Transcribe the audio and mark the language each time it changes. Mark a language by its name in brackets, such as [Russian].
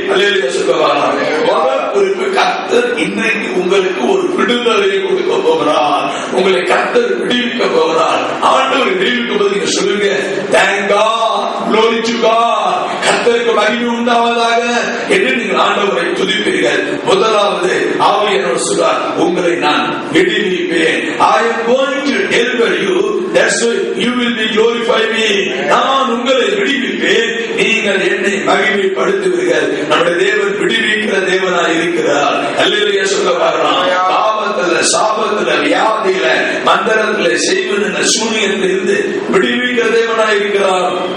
[Tamil] அல்லேலூயா சொல்லுவாங்க. முதல் குறிப்பு, கர்த்தர் இன்றைக்கு உங்களுக்கு ஒரு விடுதலையை கொடுக்க போகிறார். உங்களை கர்த்தர் விடுவிக்க போகிறார். ஆண்டவர் விடுவிக்கும் போது நீங்க சொல்லுங்க, [English] thank God, glory to God, [Tamil] கர்த்தருக்கு மகிமை உண்டாவதாக என்று நீங்கள் ஆண்டவரை துதிப்பீர்கள். முதலாவது ஆவியானவர் சொல்றார், உங்களை நான் விடுவிப்பேன். [English] I am going to deliver you, that's why you will be glorify me. [Tamil] நான் உங்களை விடுவிப்பேன், நீங்கள் என்னை மகிமைப்படுத்துவீர்கள். நம்முடைய தேவன் விடுவிக்கிற தேவனாய் இருக்கிறார். அல்லேலூயா சொல்ல பாருங்க. பாவத்துல, சாபத்துல, வியாதியில, மந்திரத்துல, செய்வன சூனியத்தில் இருந்து விடுவிக்கிற தேவனாய் இருக்கிறார்.